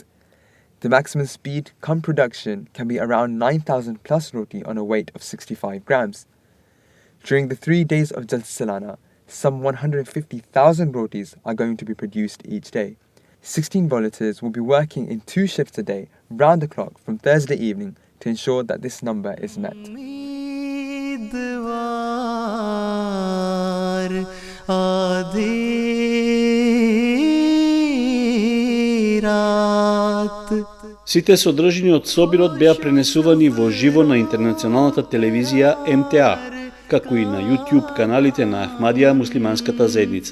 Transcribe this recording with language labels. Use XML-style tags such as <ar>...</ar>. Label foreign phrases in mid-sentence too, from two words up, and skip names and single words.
<en>The maximum speed come production can be around 9,000 plus roti on a weight of 65 grams. During the 3 days of Jalsa Salana, some 150,000 rotis are going to be produced each day. 16 volunteers will be working in 2 shifts a day, round the clock from Thursday evening to ensure that this number is met.</en> <mk>Сите содржини од собирот беа пренесувани во живо на интернационалната телевизија МТА, како и на YouTube каналите на Ахмадија муслиманската заедница.</mk>